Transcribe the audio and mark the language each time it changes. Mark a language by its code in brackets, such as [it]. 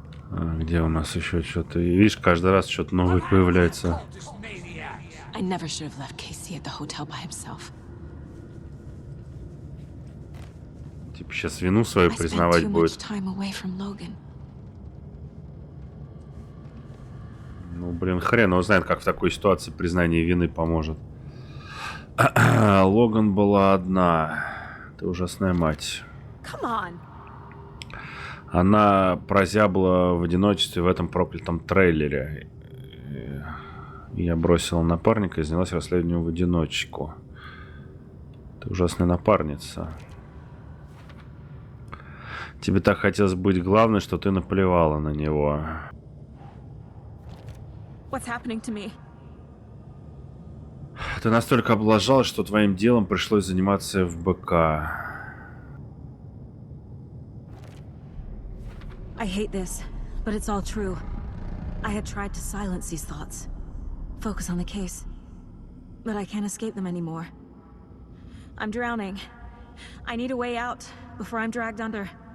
[ru] Где у нас еще что-то? Видишь, каждый раз что-то новое появляется. [en] I never should have left Casey at the hotel by himself. [ru] Типа сейчас вину свою [en] I spent [ru] признавать [en] too [ru] будет. [en] much time away from Logan. [ru] Ну, блин, хрен его знает, как в такой ситуации признание вины поможет. Логан была одна. Ты ужасная мать. [en] Come on. [ru] Она прозябла в одиночестве в этом проклятом трейлере. Я бросила напарника и занялась расследованием в одиночку. Ты ужасная напарница. Тебе так хотелось быть главной, что ты наплевала на него. [en] What's happening to me? [ru] Ты настолько облажалась, что твоим делом пришлось заниматься в БК. [en] I hate this, but it's all true. I had tried to silence these thoughts. Focus on the case. But I can't escape them anymore. I'm drowning. I need a way out before I'm dragged under.